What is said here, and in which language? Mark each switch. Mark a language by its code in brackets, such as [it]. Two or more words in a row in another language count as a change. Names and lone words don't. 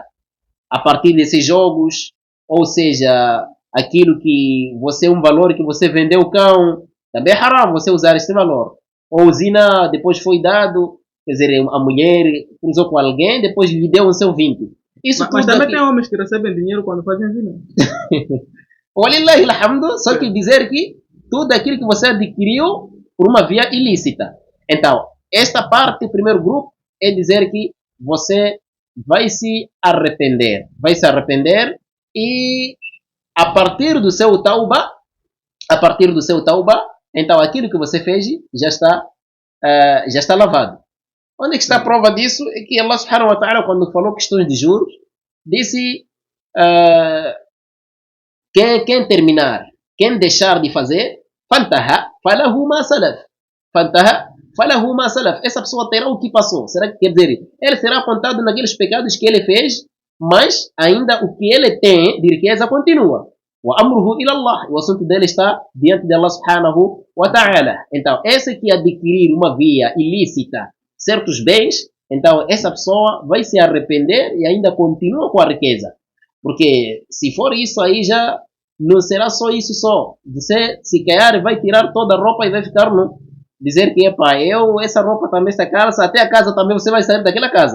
[pt] A partir desses jogos, ou seja, aquilo que você, um valor que você vendeu o cão, também é haram você usar esse valor. Ou zina, depois foi dado, quer dizer, a mulher cruzou com alguém, depois lhe deu o seu vínculo. Mas também tem homens que recebem dinheiro quando fazem zina. [ar] ولله الحمد, [pt] só que dizer que tudo aquilo que você adquiriu por uma via ilícita. Então, esta parte, o primeiro grupo, é dizer que você vai se arrepender. Vai se arrepender e a partir do seu tauba, então aquilo que você fez já está lavado. Onde é que está a prova disso? É que [ar] الله سبحانه وتعالى, [pt] quando falou questões de juros, disse quem terminar, quem deixar de fazer, [ar] فانتهى فله ما سلف. فانتهى فله ما سلف. [pt] Essa pessoa terá o que passou. Será que quer dizer? Ele será apontado naqueles pecados que ele fez, mas ainda o que ele tem de riqueza continua. [ar] وأمره إلى الله. [pt] O assunto dele está diante de [ar] الله سبحانه وتعالى. [pt] Então, esse que adquirir uma via ilícita certos bens, então essa pessoa vai se arrepender e ainda continua com a riqueza. Porque se for isso aí já não será só isso só. Você se calhar vai tirar toda a roupa e vai ficar no dizer que essa roupa também, essa calça, até a casa também você vai sair daquela casa.